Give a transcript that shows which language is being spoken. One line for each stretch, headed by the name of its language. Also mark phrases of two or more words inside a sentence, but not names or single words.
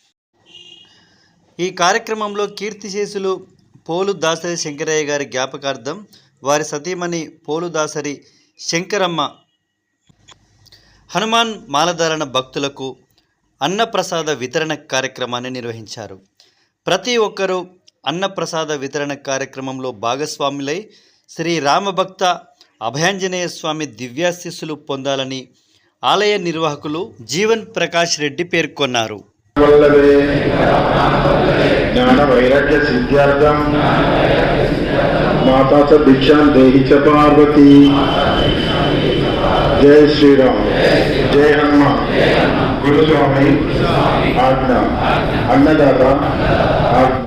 Telugu: ఈ కార్యక్రమంలో కీర్తిశేషులు పోలు దాసరి శంకరయ్య గారి జ్ఞాపకార్థం వారి సతీమణి పోలు దాసరి శంకరమ్మ హనుమాన్ మాలధారణ భక్తులకు అన్నప్రసాద వితరణ కార్యక్రమాన్ని నిర్వహించారు. ప్రతి ఒక్కరూ అన్నప్రసాద వితరణ కార్యక్రమంలో భాగస్వాములై శ్రీ రామభక్త అభయాంజనేయ స్వామి దివ్యాశీస్సులు పొందాలని ఆలయ నిర్వాహకులు జీవన్ ప్రకాష్ రెడ్డి పేర్కొన్నారు.
Sanskrit: ज्ञान वैराग्य सिद्ध्यार्थम माता च भिक्षां देहि च पार्वती।
Hindi: जय श्री राम, जय हनुमान। गुरु स्वामी आज्ञा, अन्नदाता आज्ञा।